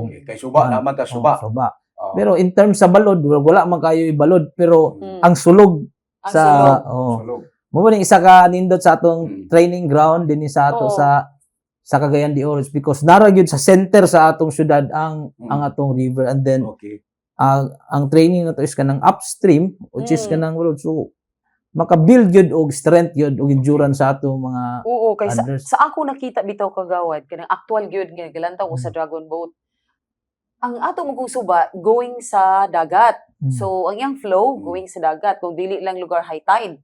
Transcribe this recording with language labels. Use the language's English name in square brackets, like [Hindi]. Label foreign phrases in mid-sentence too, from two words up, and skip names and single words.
[Cebuano] Kay suba naman ta suba. suba. Pero [English] in terms [Cebuano] sa balod, wala man kayo ibalod pero ang sulog Ang sa sulog. Sulog. mo man isa ka nindot sa atong training ground dinhi sa ato Oo. sa Cagayan de Oro because nara gyud sa center sa atong syudad ang atong river, [English] and then [Cebuano] Okay. ang training na to is kanang upstream [English] which is [Cebuano] kanang road, so maka-build gyud og strength gyud og endurance sa atong mga Oo, kay paddlers. sa ako nakita bitaw kagawad kanang actual gyud nga gilantaw ko sa Dragon Boat. Ang ato mong suba going sa dagat. So ang iyang flow going sa dagat kung dili lang lugar [English] high tide.